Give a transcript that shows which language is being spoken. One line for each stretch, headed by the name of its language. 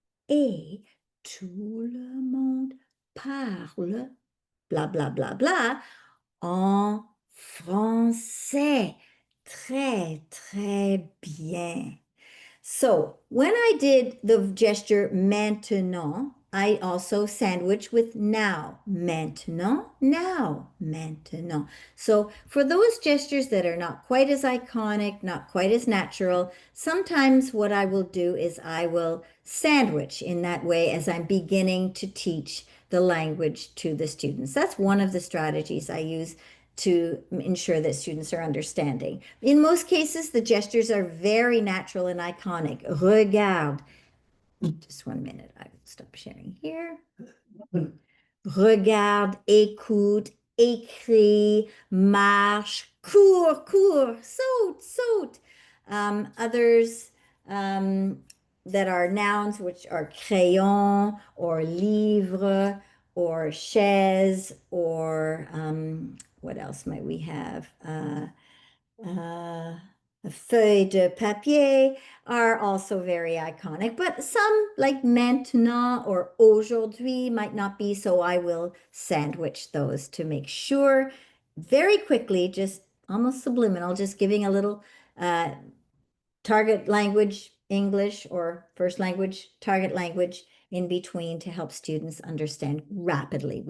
French: Et tout le monde parle, bla bla bla bla, en français. Très, très bien.
English: So when I did the gesture maintenant, I also sandwich with now. Maintenant, now, maintenant. So for those gestures that are not quite as iconic, not quite as natural, sometimes what I will do is I will sandwich in that way as I'm beginning to teach the language to the students. That's one of the strategies I use to ensure that students are understanding. In most cases, the gestures are very natural and iconic. Regarde. Just 1 minute, I will stop sharing here.
French: Regarde, écoute, écrit, marche, cours, cours, saute, saute.
English: Others that are nouns, which are crayon or livre or chaise or what else might we have? A feuille de papier are also very iconic, but some like maintenant or aujourd'hui might not be, so I will sandwich those to make sure very quickly, just almost subliminal, just giving a little target language English or first language target language in between to help students understand rapidly.